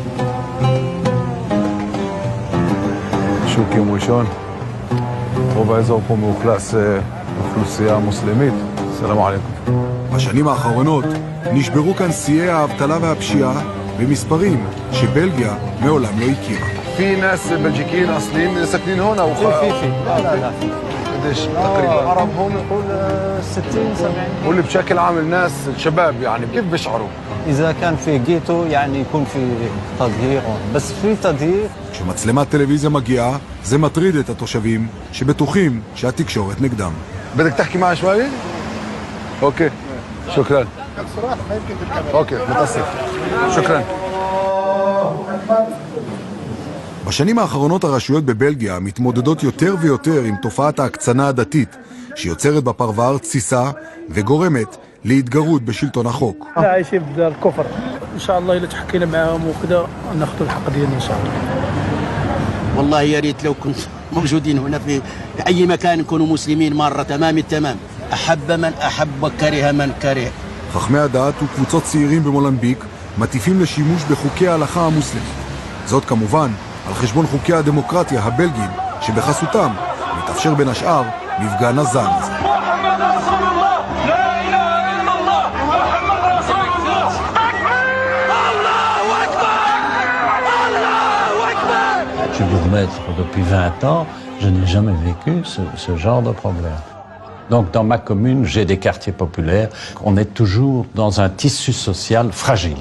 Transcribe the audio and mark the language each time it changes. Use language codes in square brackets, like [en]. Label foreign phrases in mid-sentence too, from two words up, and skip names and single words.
[he] שוק יום ראשון, רוב האזור פה מאוכלס אוכלוסייה מוסלמית. [ar] سلام عليكم. [he] בשנים האחרונות נשברו כאן שיאי האבטלה והפשיעה במספרים שבלגיה מעולם לא הכירה. [ar] في ناس بلجيكيين اصليين ساكنين هون او في لا قديش تقريبا العرب هون نقول 60 70. واللي بشكل عام الناس الشباب يعني كيف بيشعروا؟ إذا كان في جيتو يعني يكون في تضييق بس في تضييق. [he] כשמצלמת טלוויזיה מגיעה, זה מטריד את התושבים שבטוחים שהתקשורת נגדם. [ar] بدك تحكي معي شوي؟ اوكي شكرا. اوكي متاسف. شكرا. [he] בשנים האחרונות הרשויות בבלגיה מתמודדות יותר ויותר עם תופעת ההקצנה הדתית, שיוצרת בפרבר תסיסה וגורמת להתגרות בשלטון החוק. [ar] عايشين في دار كفر ان شاء الله اللي تحكينا معاهم وكذا ناخذ الحق ديالنا ان شاء الله. والله يا ريت لو كنت موجودين هنا في اي مكان نكونوا مسلمين مره تمام التمام. احب من احب وكره من كره. [he] חכמי הדת וקבוצות צעירים במולמביק מטיפים לשימוש בחוקי ההלכה המוסלמית. זאת כמובן על חשבון חוקי הדמוקרטיה הבלגיים, שבחסותם מתאפשר בין השאר מפגן הזן הזה. [fr] Je suis bourgmestre depuis 20 ans, je n'ai jamais vécu ce genre de problème. Donc dans ma commune, j'ai des quartiers populaires. On est toujours dans un tissu social fragile.